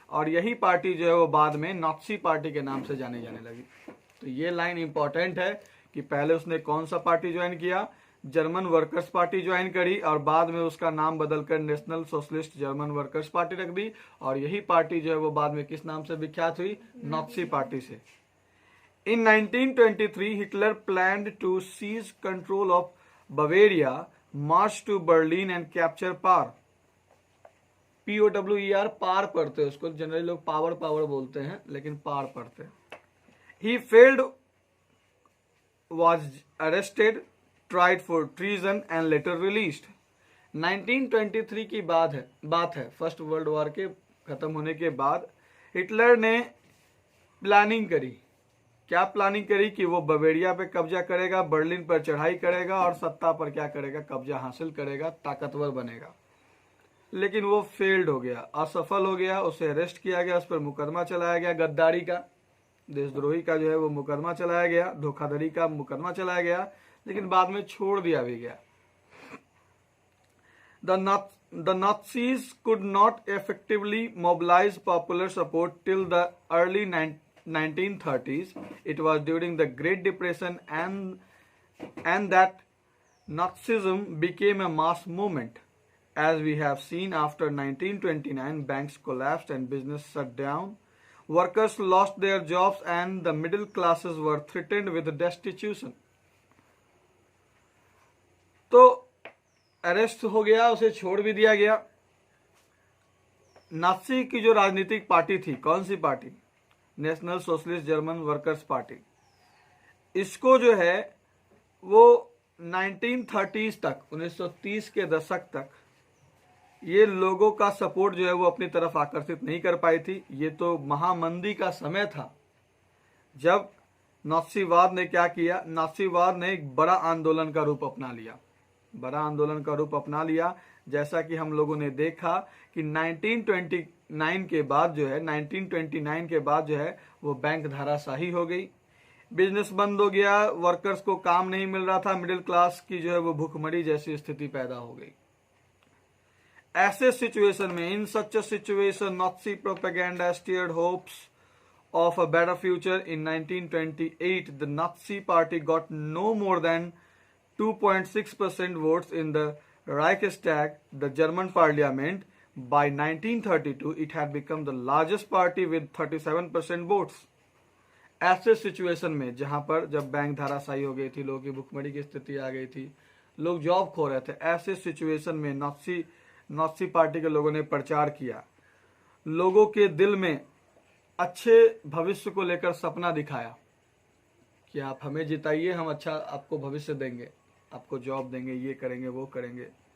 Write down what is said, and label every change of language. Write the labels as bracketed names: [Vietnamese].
[Hindi] और यही पार्टी जो है वो बाद में नाजी पार्टी के नाम से जाने लगी। तो ये लाइन इंपॉर्टेंट है कि पहले उसने कौन सा पार्टी ज्वाइन किया, जर्मन वर्कर्स पार्टी ज्वाइन करी और बाद में उसका नाम बदलकर national socialist German workers party रख दी। और यही पार्टी जो है वो बाद में किस नाम से विख्यात हुई, नाजी पार्टी से। [English] In 1923, Hitler planned to seize control of Bavaria, march to Berlin and capture Par. [Hindi] POWER, पार पढ़ते हैं उसको, जनरली लोग पावर बोलते हैं लेकिन पार पढ़ते हैं। [English] He failed, was arrested, tried for treason and later released. [Hindi] 1923 की बात है, फर्स्ट वर्ल्ड वॉर के खत्म होने के बाद हिटलर ने प्लानिंग करी। क्या प्लानिंग करी कि वो बवेरिया पे कब्जा करेगा, बर्लिन पर चढ़ाई करेगा और सत्ता पर क्या करेगा, कब्जा हासिल करेगा, ताकतवर बनेगा। लेकिन वो फेल्ड हो गया, असफल हो गया। उसे अरेस्ट किया गया, उस पर मुकदमा चलाया गया, गद्दारी का, देशद्रोही का जो है वो मुकदमा चलाया गया, धोखाधड़ी का मुकदमा चलाया गया। लेकिन बाद में छोड़ दिया भी गया। [English] The Nazis could not effectively mobilize popular support till the early 1930s. It was during the Great Depression and that Nazism became a mass movement. As we have seen, after 1929, banks collapsed and business shut down. Workers lost their jobs and the middle classes were threatened with destitution. [Hindi] तो arrest हो गया, उसे छोड़ भी दिया गया। Nazi की जो राजनीतिक पार्टी थी, कौन सी party? National socialist German workers party. इसको जो है वो 1930s तक, 1930 के दशक तक ये लोगों का सपोर्ट जो है वो अपनी तरफ आकर्षित नहीं कर पाई थी। ये तो महामंदी का समय था जब नाजीवाद ने क्या किया, नाजीवाद ने एक बड़ा आंदोलन का रूप अपना लिया, बड़ा आंदोलन का रूप अपना लिया। जैसा कि हम लोगों ने देखा कि 1929 के बाद जो है 1929 के बाद जो है वो बैंक धाराशाही हो गई, बिजनेस बंद हो गया, वर्कर्स को काम नहीं मिल रहा था, मिडिल क्लास की जो है वो भूखमरी जैसी स्थिति पैदा हो गई। ऐसे सिचुएशन में, [English] In such a situation, Nazi propaganda steered hopes of a better future. In 1928, the Nazi party got no more than 2.6% votes in the Reichstag, the German parliament. By 1932, it had become the largest party with 37% votes. [Hindi] ऐसे situation में जहां पर जब bank धाराशाही हो गई थी, लोगों की भुखमरी की स्थिति आ गई थी, लोग जॉब खो रहे थे, ऐसे सिचुएशन में नाजी पार्टी के लोगों ने प्रचार किया, लोगों के दिल में अच्छे भविष्य को लेकर सपना दिखाया कि आप हमें जिताइए, हम अच्छा आपको भविष्य देंगे, आपको जॉब देंगे, ये करेंगे, वो करेंगे।